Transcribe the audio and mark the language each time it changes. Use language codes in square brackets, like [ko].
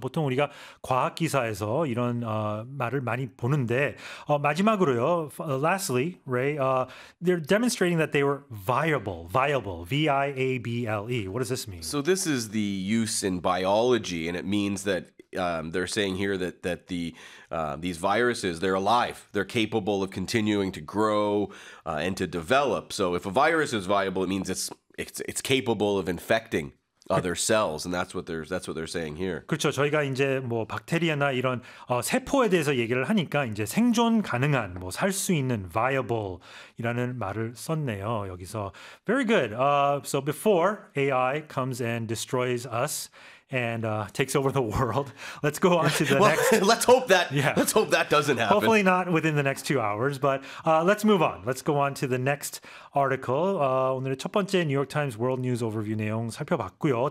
[ko] 보통 우리가 과학 기사에서 이런 말을 많이 보는데 마지막으로요. [en] Lastly, Ray, they're demonstrating that they were viable, V-I-A-B-L-E. What does this mean? So this is the use in biology, and it means that they're saying here that the these viruses, they're alive. They're capable of continuing to grow and to develop. So if a virus is viable, it means it's capable of infecting other cells, and that's what they're saying here. [ko] 그렇죠. 저희가 이제 뭐 박테리아나 이런 세포에 대해서 얘기를 하니까 이제 생존 가능한 뭐살수 있는 viable이라는 말을 썼네요. 여기서 [en] very good. So before AI comes and destroys us and takes over the world, let's go on to the Well, next. Yeah. let's hope that doesn't Hopefully happen. not within the next 2 hours, but let's move on. Let's go on to the next article. [ko] 오늘의 첫 번째 뉴욕 타임스 월드 뉴스 오버뷰 내용 살펴봤고요.